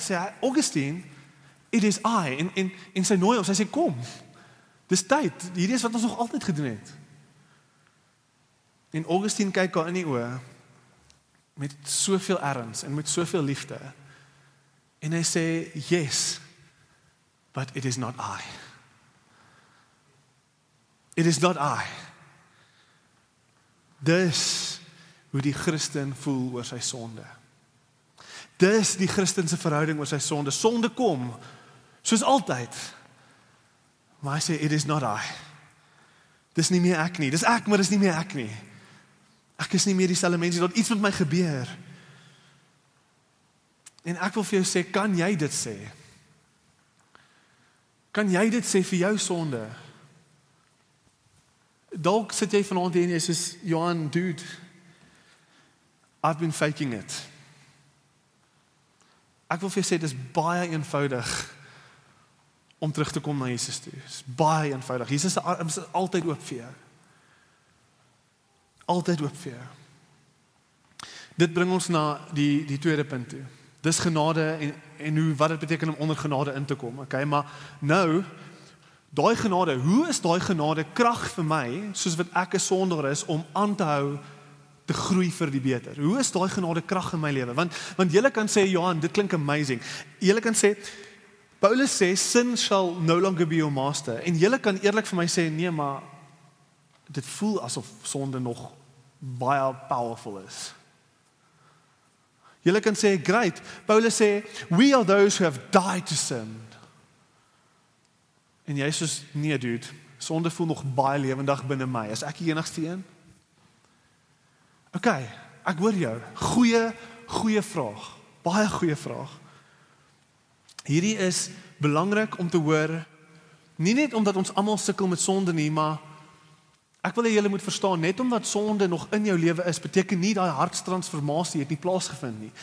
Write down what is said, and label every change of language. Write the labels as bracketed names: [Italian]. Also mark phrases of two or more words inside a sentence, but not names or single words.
[Afrikaans] Sê hy, [English] Augustine, it is I. [Afrikaans] En sy nooi hom, sy sê kom. Dis tyd. Hierdie is wat ons nog altyd gedoen het. En Augustine kyk haar in die oë met soveel erns en met soveel liefde. En hy sê, [English] yes, but it is not I. It is not I. [Afrikaans] Dis hoe die Christen voel oor sy sonde. Dis die Christen se verhouding oor sy sonde. Sonde kom, soos altyd. Maar hy sê, it is not I. Dis nie meer ek nie. Dis ek, maar dis nie meer ek nie. Ek is nie meer dieselfde mens nie. Dat iets met my gebeur. En ek wil vir jou sê, kan jy dit sê? Kan jy dit sê vir jou sonde? Dalk sit jy vanaand hier en jy sê, Johan, [English] dude, I've been faking it. [Afrikaans] Ek wil vir jou sê, dit is baie eenvoudig om terug te kom na Jesus toe. Dit is baie eenvoudig. Jesus se arms is altyd oop vir jou. Altyd oop vir jou. Dit bring ons na die tweede punt toe. Dis genade en wat dit beteken om onder genade in te kom. Okay, maar nou, daai genade, hoe is daai genade krag vir my, soos wat ek 'n sondaar is, om aan te hou te groei vir die beter? Hoe is daai genade krag in my lewe? Want julle kan sê, Johan, dit klink amazing. Julle kan sê, Paulus sê, [English] sin shall no longer be your master. [Afrikaans] En julle kan eerlik vir my sê, nee, maar dit voel asof sonde nog baie powerful is. Julle kan sê, great. Paulus sê, [English] we are those who have died to sin. [Afrikaans] En jy sê, nee dude, sonde voel nog baie lewendig binne my. Is ek die enigste een? Okay, ek hoor jou. Goeie vraag. Baie goeie vraag. Hierdie is belangrik om te hoor, nie net omdat ons almal sukkel met sonde nie, maar ek wil hê julle moet verstaan, net omdat sonde nog in jou lewe is, beteken nie daai hartstransformasie het nie plaasgevind nie.